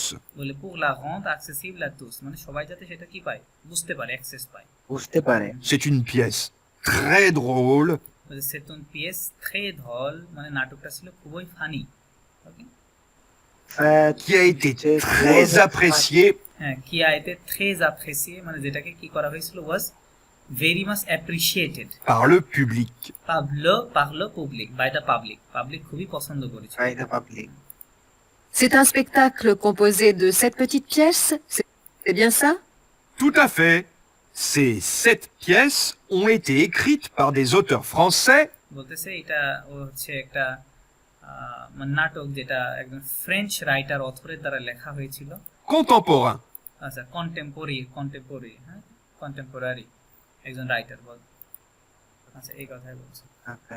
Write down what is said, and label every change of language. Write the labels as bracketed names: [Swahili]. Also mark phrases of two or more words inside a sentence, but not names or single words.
[French] বলে pour la rendre accessible à tous, [Bangla] মানে সবাই যাতে সেটা কি পায়, বুঝতে পারে, অ্যাক্সেস পায়। বুঝতে পারে। [French] C'est une pièce très drôle বলে c'est une pièce très drôle, [Bangla] মানে নাটকটা ছিল খুবই ফানি, ওকে, [French] qui a été très appréciée [Bangla] হ্যাঁ, কি [French] a été très apprécié [Bangla] মানে যেটাকে কি করা হয়েছিল [English] was very much appreciated [French] par le public. par le public, [English] by the public [Bangla] খুবই পছন্দ করেছিল। [English] By the public. [French] C'est un spectacle composé de 7 petites pièces, c'est bien ça? Tout à fait. Ces 7 pièces ont été écrites par des auteurs français [Bangla] বলতেছে এটা হচ্ছে একটা নাটক যেটা একজন [English] French writer author [Bangla] দ্বারা লেখা হয়েছিল। [French] contemporains. [Bangla] আচ্ছা, কন্টেম্পোরারি, হ্যাঁ, কন্টেম্পোরারি একজন রাইটার বল। আচ্ছা, এই কথাই বলছে। [English] Okay.